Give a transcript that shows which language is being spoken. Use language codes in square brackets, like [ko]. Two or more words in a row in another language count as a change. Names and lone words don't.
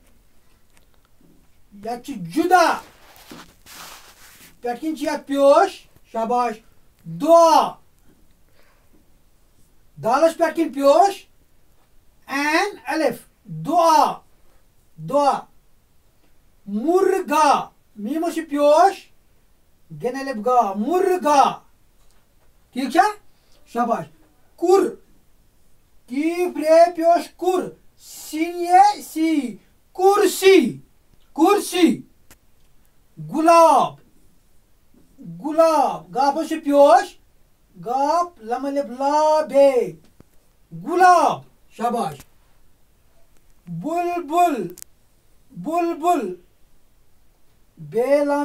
[ks] یتھ چھُ جُدا پٮ۪ٹھ کِنۍ چھُ یتھ پیوش شاباش دعا دالس پٮ۪ٹھ کِنۍ پیوش این الف دعا دعا مرغا میٖمس چھُ پیوش گین الف گا مرغا ٹھیٖک چھا شاباش کُر کیٖف رے پیوش کُر سین یہ سی کرسی کرسی گلاب گلاب گافس چھُ پیوش گاف لم الف لا بے گلاب شاباش بلبل بلبل بے لام